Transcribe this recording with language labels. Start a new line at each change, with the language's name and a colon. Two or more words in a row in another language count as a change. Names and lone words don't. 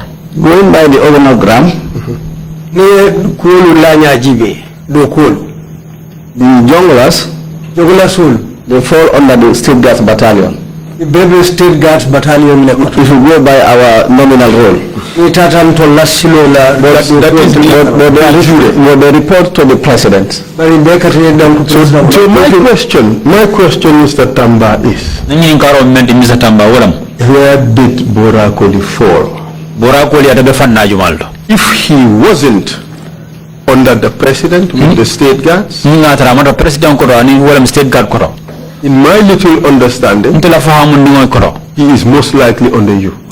English: Going by the organogram, the junglers, they fall under the State Guards Battalion. The State Guards Battalion. If you go by our nominal role.
Mandingo: Itatam to lasilo la.
English: But they report to the president. So my question, Mr. Tamba, is where did Borakoli fall? If he wasn't under the president with the state guards, in my little understanding, he is most likely under you.